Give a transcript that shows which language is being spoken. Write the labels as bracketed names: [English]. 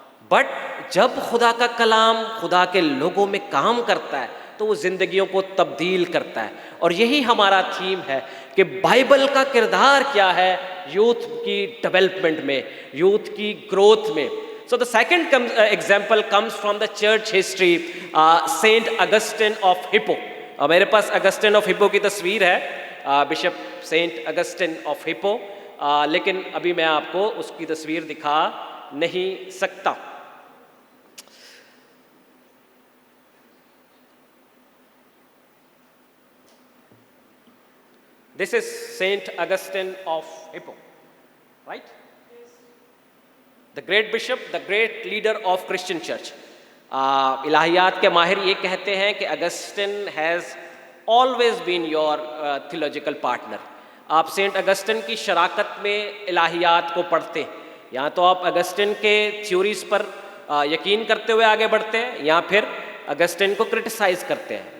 [Urdu] But جب خدا کا کلام خدا کے لوگوں میں کام کرتا ہے تو وہ زندگیوں کو تبدیل کرتا ہے. اور یہی ہمارا تھیم ہے کہ بائبل کا کردار کیا ہے یوتھ کی ڈیولپمنٹ میں, یوتھ کی گروتھ میں. [English] So the second example comes from the church history, Saint Augustine of Hippo. [Urdu] میرے پاس اگسٹن آف ہپو کی تصویر ہے, بشپ سینٹ اگسٹن آف ہپو, لیکن ابھی میں آپ کو اس کی تصویر دکھا نہیں سکتا. [English] This is Saint Augustine of Hippo, right? The great bishop, the great leader of Christian church. [Urdu] الہیات کے ماہر یہ کہتے ہیں کہ اگسٹن [English] Has always been your theological partner. [Urdu] آپ سینٹ اگسٹن کی شراکت میں الہیات کو پڑھتے ہیں. یا تو آپ اگسٹن کے تھیوریز پر یقین کرتے ہوئے آگے بڑھتے ہیں یا پھر اگسٹن کو کرٹیسائز کرتے ہیں.